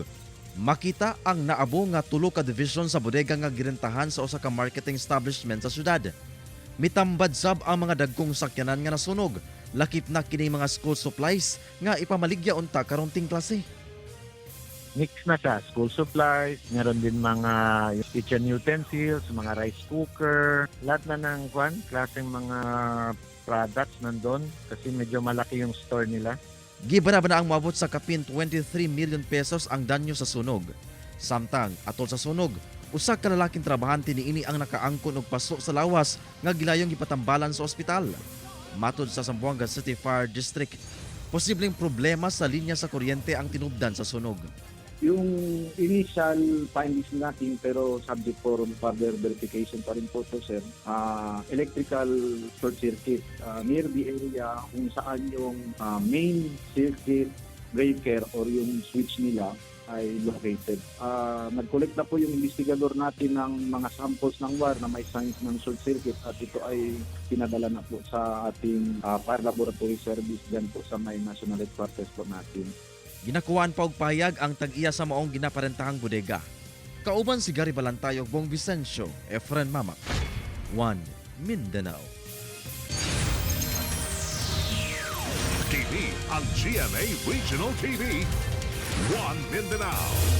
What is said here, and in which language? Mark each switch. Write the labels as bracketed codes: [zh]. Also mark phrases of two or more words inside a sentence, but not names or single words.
[ceb] Makita ang naabo nga 3 ka division sa bodega nga girentahan sa usa ka marketing establishment sa syudad. Mitambad sab ang mga dagkong sakyanan nga nasunog. Lakip na kining mga [en] school supplies [ceb] nga ipamaligya unta karong ting klase. [tl] Mix na siya, [en] school supplies, [tl] meron din mga [en] kitchen utensils, [tl] mga [en] rice cooker, [tl] lahat na ng klaseng mga products nandun kasi medyo malaki yung store nila. [ceb] Gibanaba na ang moabot sa kapin 23 million pesos ang danyo sa sunog. Samtang atol sa sunog, usa ka lalaking trabahante niini ang nakaangkon og paso sa lawas nga gilayong gipatambalan sa ospital. Matod sa Zamboanga City Fire District, posibleng problema sa linya sa kuryente ang tinubdan sa sunog. [tl] Yung [en] initial findings [tl] natin pero [en] subject for further verification [tl] pa rin po to, sir. [en] Electrical short circuit near the area [tl] kung saan yung [en] main circuit breaker or [tl] yung switch nila ay [en] located. [tl] Nag-collect na po yung investigador natin ng mga samples ng wire na may signs ng [en] short circuit [tl] at ito ay pinadala na po sa ating [en] fire laboratory service [tl] dyan po sa may [en] national headquarters [tl] po natin. [ceb] Ginakuhaan pa og pahayag ang tag-iya sa maong ginaparentahang bodega. Kauban si Gary Balantay ug Bong Vicencio, Efren Mamak, 1 Mindanao. TV ang GMA Regional TV, 1 Mindanao.